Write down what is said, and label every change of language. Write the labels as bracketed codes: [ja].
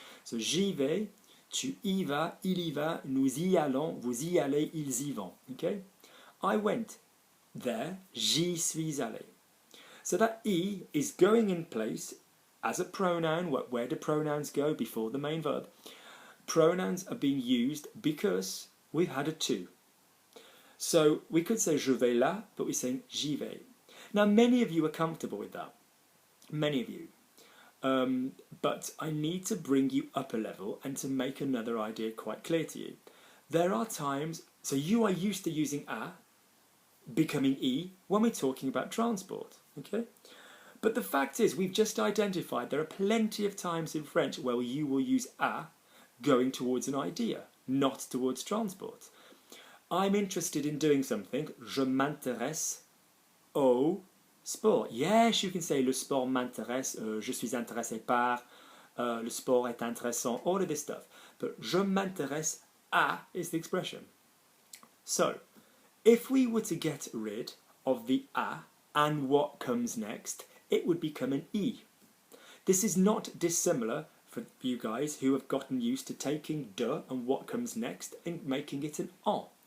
[fr] So j'y vais, tu y vas, il y va, nous y allons, vous y allez, ils y vont. [en] Okay? I went there, [fr] j'y suis allé. [en] So that I is going in place as a pronoun. Where do pronouns go before the main verb? Pronouns are being used because we've had a to. So we could say [fr] je vais là, [en] but we're saying [fr] j'y vais. [en] Now many of you are comfortable with that. Many of you. But I need to bring you up a level and to make another idea quite clear to you. There are times, so you are used to using a becoming I when we're talking about transport, okay? But the fact is, we've just identified there are plenty of times in French where you will use a going towards an idea, not towards transport. I'm interested in doing something, [fr] je m'intéresse au sport. [en] Yes, you can say [fr] le sport m'intéresse, je suis intéressé par, le sport est intéressant, [en] all of this stuff. But [fr] je m'intéresse à [en] is the expression. So, if we were to get rid of the a and what comes next, it would become an I. This is not dissimilar for you guys who have gotten used to taking de and what comes next and making it an en.